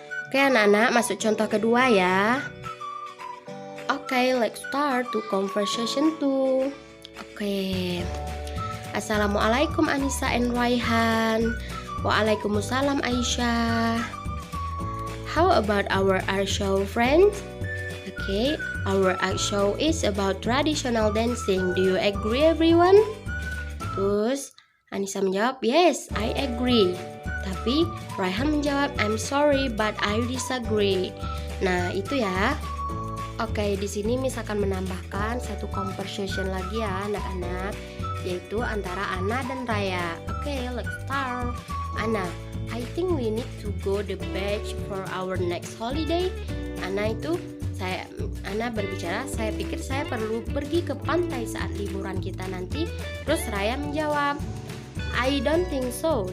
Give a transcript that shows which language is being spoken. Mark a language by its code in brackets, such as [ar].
[id] Oke anak-anak, masuk contoh kedua ya. [en] Oke, let's start to conversation 2. Oke. Assalamualaikum Anissa and Raihan. Waalaikumsalam Aisyah. How about our art show, friends? Okay, our art show is about traditional dancing. Do you agree, everyone? [id] Terus Anissa menjawab, [en] yes, I agree. [id] Tapi Raihan menjawab, [en] I'm sorry, but I disagree. [id] Nah, itu ya. Oke, di sini Miss akan menambahkan satu conversation lagi ya, anak-anak. yaitu antara Ana dan Raya. [en] Oke, let's start. Ana, I think we need to go the beach for our next holiday. [id] Ana berbicara, saya pikir saya perlu pergi ke pantai saat liburan kita nanti. Terus Raya menjawab, [en] I don't think so.